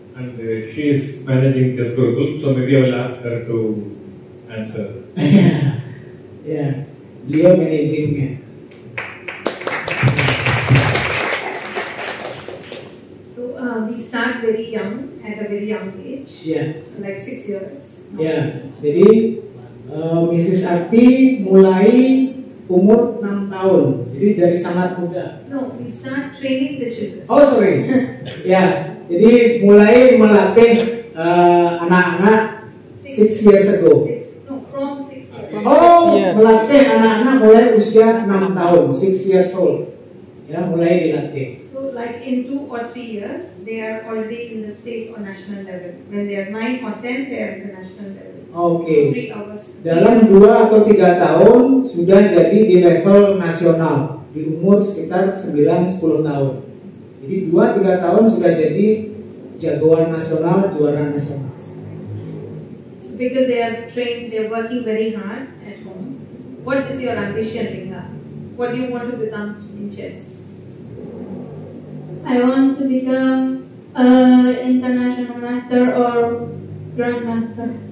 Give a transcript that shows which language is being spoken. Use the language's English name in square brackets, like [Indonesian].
[English] And she is managing Chess Gurukul, so maybe I will ask her to answer. [Indonesian] Ya, beliau managingnya. [English] We start very young, at a very young age, like 6 years. [Indonesian] Ya, jadi Mrs. Aarti mulai umur 6 tahun, jadi dari sangat muda. [English] No, we start training the children. [Indonesian] Oh sorry, ya, jadi mulai melatih anak-anak [English] 6 years ago. From 6 years. [Indonesian] Oh, melatih anak-anak mulai usia 6 tahun, [English] 6 years old. [Indonesian] Ya, mulai dilatih. [English] So like in 2 or 3 years, they are already in the state or national level. When they are 9 or 10, they are in the national level. Oke. So 3 hours. [Indonesian] Dalam 2 atau 3 tahun sudah jadi di level nasional di umur sekitar 9-10 tahun. Jadi 2-3 tahun sudah jadi jagoan nasional, juara nasional. [English] So because they are trained, they are working very hard at home. What is your ambition, Lingga? What do you want to become in chess? I want to become an international master or grandmaster.